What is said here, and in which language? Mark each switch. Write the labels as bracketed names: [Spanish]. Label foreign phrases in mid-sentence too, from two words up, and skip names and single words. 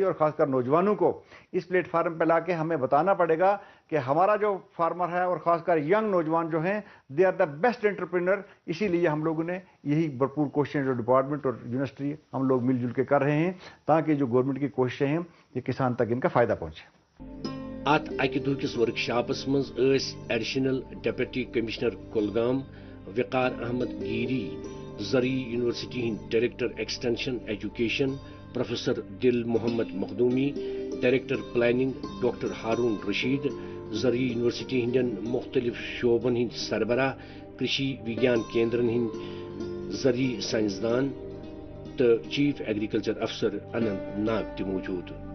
[Urdu] اور خاص کر نوجوانوں کو اس پلیٹ فارم پہ لا کے ہمیں بتانا پڑے گا کہ ہمارا جو فارمر ہے اور خاص کر ینگ نوجوان جو ہیں [English] they are the best entrepreneur. [Urdu] اسی لیے ہم لوگوں نے یہی بھرپور کوششیں جو ڈپارٹمنٹ اور یونیورسٹی ہم لوگ مل جل کے کر رہے ہیں تاکہ جو گورنمنٹ کی کوششیں ہیں یہ کسان تک ان کا فائدہ پہنچے. [Kashmiri] ات اکہ دہ کس ورکشاپس مز [English] Additional Deputy Commissioner [Kashmiri] کلگام وقار احمد گیری, زرعی یونیورسٹی ہند [English] Director Extension Education [Kashmiri] پروفیسر دل محمد مخدومی, [English] Director Planning [Kashmiri] ڈاکٹر ہارون رشید, زرعی یونیورسٹی ہندین مختلف شعبن ہند سربراہ, کرشی وگیان کیندرن ہند زرعی سائنسدان تو [English] Chief Agriculture Officer [Kashmiri] اننت ناگ تہ موجود.